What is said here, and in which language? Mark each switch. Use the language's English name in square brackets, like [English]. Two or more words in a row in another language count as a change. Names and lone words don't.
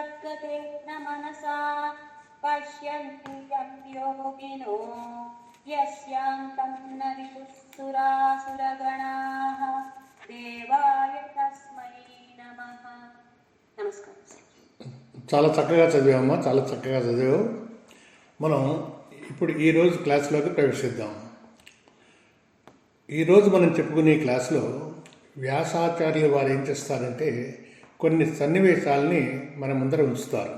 [Sanskrit] विशते न मनसा पश्यन्ति यं योगिनो यस्यान्तं न विदुःसुरासुरगणाः देवाय तस्मै नमः. [Telugu] नमस्कारं. చాలా చక్కగా చదివామమ్మా, చాలా చక్కగా చదివావు. మనం ఇప్పుడు ఈరోజు క్లాస్లోకి ప్రవేశిద్దాం. ఈరోజు మనం చెప్పుకునే క్లాస్లో వ్యాసాచార్యులు వారు ఏం చేస్తారంటే కొన్ని సన్నివేశాలని మన ముందర ఉంచుతారు.